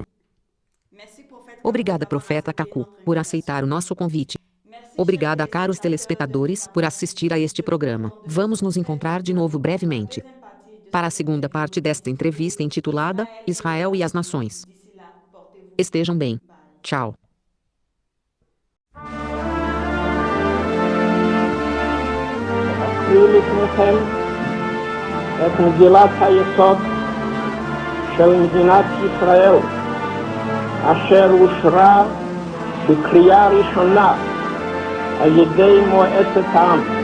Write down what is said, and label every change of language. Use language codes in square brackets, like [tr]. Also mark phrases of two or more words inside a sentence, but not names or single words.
[pt] Obrigada, profeta Kaku, por aceitar o nosso convite. Obrigada a caros telespectadores por assistir a este programa. Vamos nos encontrar de novo brevemente para a segunda parte desta entrevista intitulada Israel e as Nações. Estejam bem. Tchau. [he] אקריא לפניכם את מגילת היסוד של מדינת ישראל, אשר אושרה בקריאה ראשונה על ידי מועצת העם.